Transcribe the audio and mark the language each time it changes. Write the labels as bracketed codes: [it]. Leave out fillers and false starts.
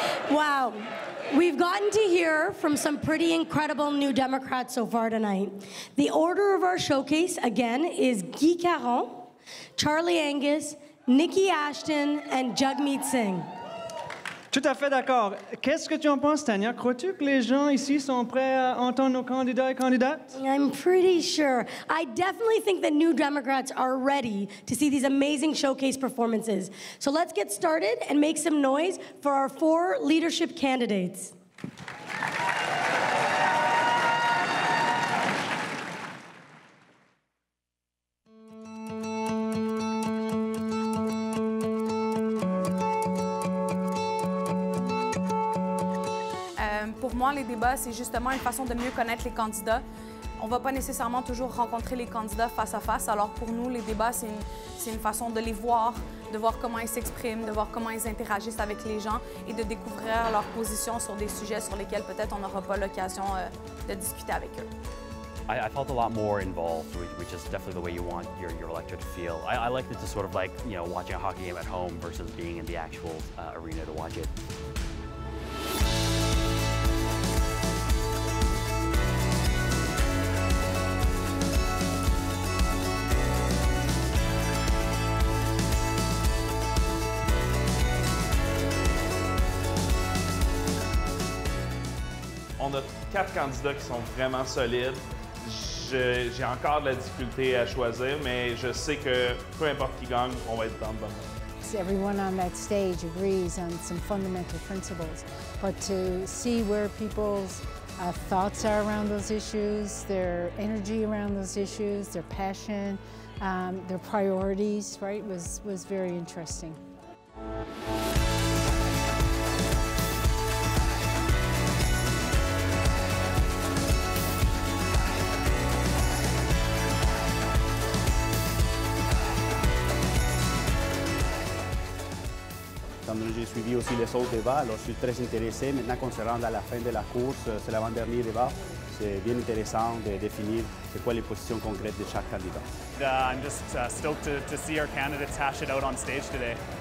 [en] Wow. We've gotten to hear from some pretty incredible New Democrats so far tonight. The order of our showcase, again, is Guy Caron, Charlie Angus, Nikki Ashton, and Jagmeet Singh. [fr] Tout à fait d'accord. Qu'est-ce que tu en penses, Tania? Crois-tu que les gens ici sont prêts à entendre nos candidats et candidates? [en] I'm pretty sure. I definitely think that New Democrats are ready to see these amazing showcase performances. So let's get started and make some noise for our 4 leadership candidates. [fr] moi, les débats, c'est justement une façon de mieux connaître les candidats. On ne va pas nécessairement toujours rencontrer les candidats face à face. Alors pour nous, les débats, c'est une façon de les voir, de voir comment ils s'expriment, de voir comment ils interagissent avec les gens et de découvrir leur position sur des sujets sur lesquels peut-être on n'aura pas l'occasion de discuter avec eux. [en] I felt a lot more involved, which is definitely the way you want your electorate to feel. I liked it to sort of like, you know, watching a hockey game at home versus being in the actual arena to watch it. [fr] On a 4 candidats qui sont vraiment solides. J'ai encore de la difficulté à choisir, mais je sais que peu importe qui gagne, on va être dans le bon moment. [en] Everyone on that stage agrees on some fundamental principles, but to see where people's thoughts are around those issues, their energy around those issues, their passion, their priorities, right, was very interesting. [fr] J'ai suivi aussi les autres débats, alors je suis très intéressé. Maintenant qu'on se rend à la fin de la course, c'est l'avant-dernier débat. C'est bien intéressant de définir c'est quoi les positions concrètes de chaque candidat. [en] I'm just stoked to see our candidates hash it out on stage today.